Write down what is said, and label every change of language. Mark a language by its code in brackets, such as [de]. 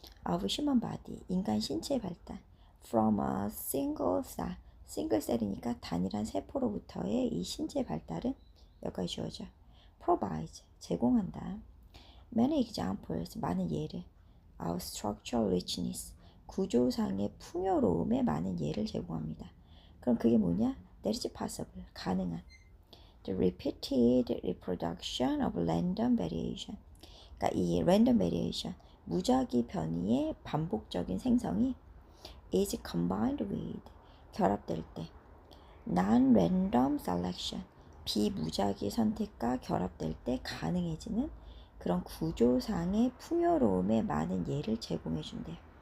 [en] of human body [ko] 인간 신체의 발달 [en] from a single cell [ko] 싱글 셀이니까 단일한 세포로부터의 이 신체 발달은 여기까지 주어져 provides 제공한다. [en] many examples [ko] 많은 예를 [en] of structural richness [ko] 구조상의 풍요로움에 많은 예를 제공합니다. 그럼 그게 뭐냐? [en] that is possible, [ko] 가능한. [en] The repeated reproduction of random variation. [ko] 그러니까 이 [en] random variation, [ko] 무작위 변이의 반복적인 생성이 [en] is combined with, [ko] 결합될 때, [en] non-random selection, [ko] 비무작위 선택과 결합될 때 가능해지는 그런 구조상의 풍요로움의 많은 예를 제공해 준대요.